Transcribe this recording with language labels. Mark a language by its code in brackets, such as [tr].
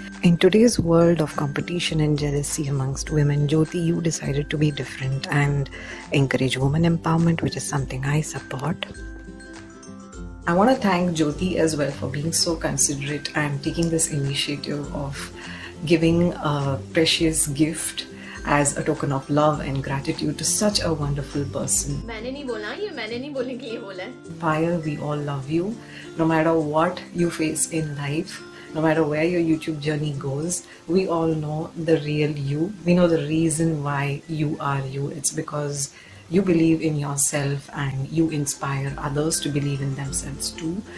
[en] In today's world of competition and jealousy amongst women, Jyoti, you decided to be different and encourage women empowerment, which is something I support. I want to thank Jyoti as well for being so considerate and taking this initiative of giving a precious gift as a token of love and gratitude to such a wonderful person. [hi] मैंने नहीं बोला, ये मैंने नहीं बोलने के लिए बोला है. [en] Payal, we all love you. No matter what you face in life, no matter where your YouTube journey goes, we all know the real you. We know the reason why you are you. It's because you believe in yourself and you inspire others to believe in themselves too.